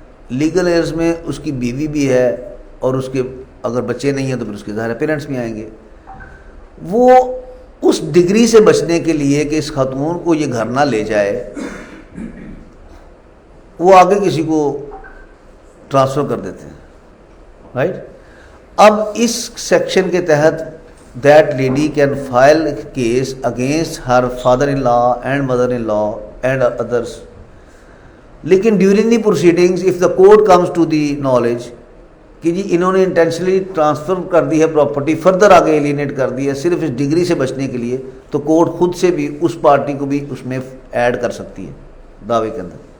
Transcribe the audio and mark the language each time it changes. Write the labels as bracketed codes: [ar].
[ur] Legal years میں اس کی بیوی بھی ہے اور اس کے اگر بچے نہیں ہیں تو پھر اس کے ظاہر پیرنٹس بھی آئیں گے. وہ اس ڈگری سے بچنے کے لیے کہ اس خاتون کو یہ گھر نہ لے جائے, وہ آگے کسی کو ٹرانسفر کر دیتے ہیں, رائٹ. اب اس سیکشن کے تحت [en] that lady can file a case against her father-in-law and mother-in-law and others. [ur] لیکن [en] during the proceedings if the court comes to the knowledge [ur] کہ جی انہوں نے انٹینشنلی ٹرانسفر کر دی ہے پراپرٹی, فردر آگے ایلینیٹ کر دی ہے صرف اس ڈگری سے بچنے کے لیے, تو کورٹ خود سے بھی اس پارٹی کو بھی اس میں ایڈ کر سکتی ہے دعوے کے اندر.